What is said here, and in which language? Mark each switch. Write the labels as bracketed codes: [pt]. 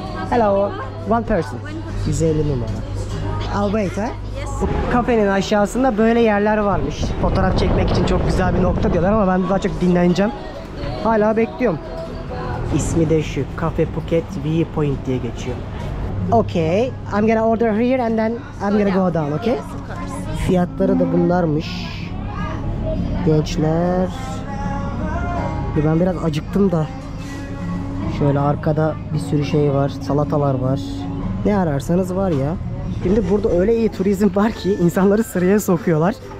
[en] Hello, one person. [tr] 150 numara. [en] I'll wait, ha? [tr] Bu kafenin aşağısında böyle yerler varmış. Fotoğraf çekmek için çok güzel bir nokta diyorlar ama ben daha çok dinleneceğim. Hala bekliyorum. İsmi de şu. Cafe Phuket Viewpoint diye geçiyor. [en] Okay, I'm gonna order here and then I'm gonna go down, okay? [tr] Fiyatları da bunlarmış. Gençler. Ben biraz acıktım da. Şöyle arkada bir sürü şey var. Salatalar var. Ne ararsanız var ya. Şimdi burada öyle iyi turizm var ki insanları sıraya sokuyorlar.